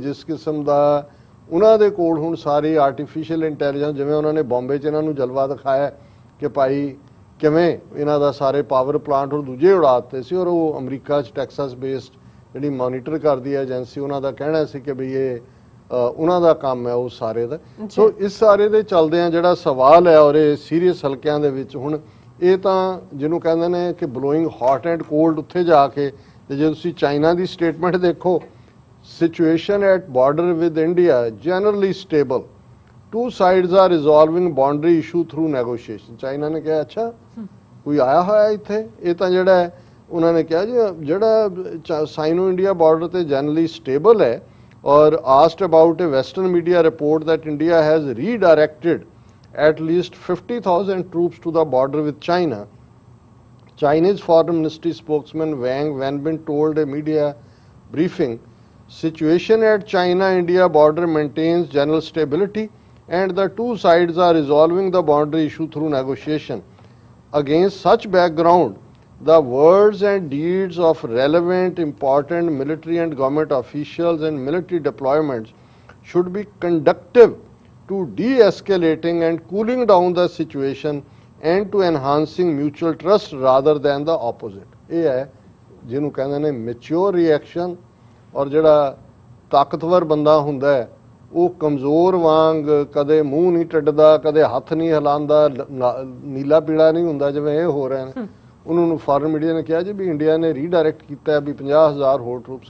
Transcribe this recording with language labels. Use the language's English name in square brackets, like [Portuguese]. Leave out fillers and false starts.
[Punjabi] ਜਿਸ ਕਿਸਮ ਦਾ ਉਹਨਾਂ ਦੇ ਕੋਲ ਹੁਣ ਸਾਰੀ ਆਰਟੀਫਿਸ਼ੀਅਲ ਇੰਟੈਲੀਜੈਂਸ, ਜਿਵੇਂ ਉਹਨਾਂ ਨੇ ਬੰਬੇ 'ਚ ਇਹਨਾਂ ਨੂੰ ਜਲਵਾ ਦਿਖਾਇਆ ਕਿ ਭਾਈ ਕਿਵੇਂ ਇਹਨਾਂ ਦਾ ਸਾਰੇ ਪਾਵਰ ਪਲਾਂਟ ਹੁਣ ਦੂਜੇ ਉਡਾ ਦਿੱਤੇ ਸੀ। ਔਰ ਉਹ ਅਮਰੀਕਾ 'ਚ ਟੈਕਸਾਸ ਬੇਸਡ ਜਿਹੜੀ ਮੋਨੀਟਰ ਕਰਦੀ ਹੈ ਏਜੰਸੀ, ਉਹਨਾਂ ਦਾ ਕਹਿਣਾ ਸੀ ਕਿ ਵੀ ਇਹ ਉਹਨਾਂ ਦਾ ਕੰਮ ਹੈ ਉਹ ਸਾਰੇ ਦਾ। ਸੋ ਇਸ ਸਾਰੇ ਦੇ ਚੱਲਦਿਆਂ ਜਿਹੜਾ ਸਵਾਲ ਹੈ ਔਰ ਇਹ ਸੀਰੀਅਸ ਹਲਕਿਆਂ ਦੇ ਵਿੱਚ ਹੁਣ ਇਹ ਤਾਂ ਜਿਹਨੂੰ ਕਹਿੰਦੇ ਨੇ ਕਿ [English] blowing hot and cold [Punjabi] ਉੱਥੇ ਜਾ ਕੇ। ਤੇ ਜੇ ਤੁਸੀਂ ਚਾਈਨਾ ਦੀ ਸਟੇਟਮੈਂਟ ਦੇਖੋ, [English] situation at border with India generally stable, two sides are resolving boundary issue through negotiation। [Punjabi] China ਨੇ ਕਿਹਾ ਅੱਛਾ ਕੋਈ ਆਇਆ ਹੋਇਆ ਇੱਥੇ? ਇਹ ਤਾਂ ਜਿਹੜਾ ਹੈ ਉਹਨਾਂ ਨੇ ਕਿਹਾ ਜੀ ਜਿਹੜਾ ਸਾਈਨੋ ਇੰਡੀਆ ਬਾਰਡਰ ਤੇ ਜਨਰਲੀ ਸਟੇਬਲ ਹੈ। [English] ਔਰ asked about a western media report that India has redirected at least 50,000 troops to the border with China, Chinese Foreign Ministry spokesman Wang Wenbin told a media briefing situation at China-India border maintains general stability and the two sides are resolving the boundary issue through negotiation. Against such background, the words and deeds of relevant important military and government officials and military deployments should be conducive to de-escalating and cooling down the situation and to enhancing mutual trust rather than the opposite. [Punjabi] ਇਹ ਹੈ ਜਿਹਨੂੰ ਕਹਿੰਦੇ ਨੇ mature reaction. ਔਰ ਜਿਹੜਾ ਤਾਕਤਵਰ ਬੰਦਾ ਹੁੰਦਾ ਹੈ ਉਹ ਕਮਜ਼ੋਰ ਵਾਂਗ ਕਦੇ ਮੂੰਹ ਨਹੀਂ ਟੱਡਦਾ, ਕਦੇ ਹੱਥ ਨਹੀਂ ਹਿਲਾਉਂਦਾ, ਨੀਲਾ ਪੀਲਾ ਨਹੀਂ ਹੁੰਦਾ ਜਿਵੇਂ ਇਹ ਹੋ ਰਹੇ ਨੇ। ਉਹਨਾਂ ਨੂੰ ਫਾਰਨ ਮੀਡੀਆ ਨੇ ਕਿਹਾ ਜੀ ਵੀ ਇੰਡੀਆ ਨੇ ਰੀਡਾਇਰੈਕਟ ਕੀਤਾ ਵੀ 50,000 ਹੋਰ ਟਰੂਪਸ।